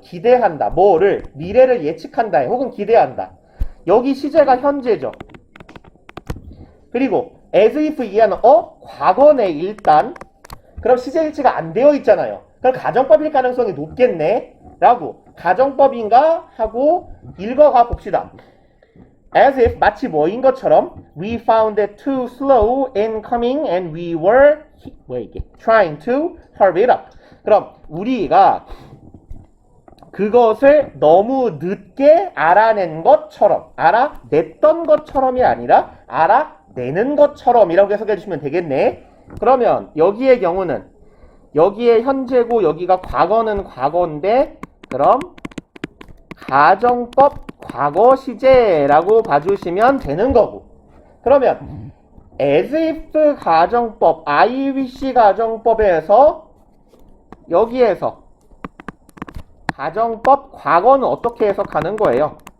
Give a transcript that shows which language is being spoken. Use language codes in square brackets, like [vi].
[ko] 기대한다. 뭐를? 미래를 예측한다. 혹은 기대한다. 여기 시제가 현재죠. 그리고 as if 이하는 과거네 일단. 그럼 시제 일치가 안 되어 있잖아요. 그럼 가정법일 가능성이 높겠네. 라고 가정법인가? 하고 읽어가 봅시다. [en] As if [ko] 마치 뭐인 것처럼 [en] We found it too slow in coming and we were trying to hurry it up. [ko] 그럼 우리가 그것을 너무 늦게 알아낸 것처럼 알아냈던 것처럼이 아니라 알아내는 것처럼이라고 해석해 주시면 되겠네. 그러면 여기의 경우는 여기에 현재고 여기가 과거는 과거인데 그럼 가정법 과거 시제라고 봐주시면 되는 거고 그러면 as if 가정법 I wish 가정법에서 여기에서 가정법 과거는 어떻게 해석하는 거예요?